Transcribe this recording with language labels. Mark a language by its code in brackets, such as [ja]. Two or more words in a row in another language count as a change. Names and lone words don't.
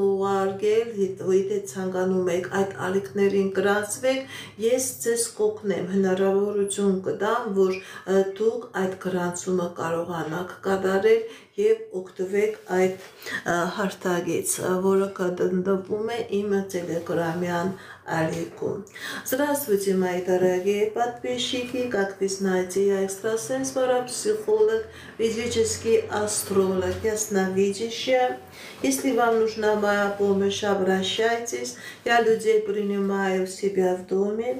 [hy] ուղարկել, եթե ցանկանում եք այդ ալիքներին գրանցվեք, ես ձեզ կօգնեմ, հնարավորություն կտամ, որ դուք այդ գրանցումը կարողանաք կատարել և օգտվեք այդ հարթակից, որը կտնտվում է իմ Telegram-յան ալիքում։ [ru] Здравствуйте, мои дорогие подписчики, как вы знаете, я экстрасенс, парапсихолог, физический астролог, ясновидящая. Если вам нужна моя помощь, обращайтесь, я людей принимаю у себя в доме.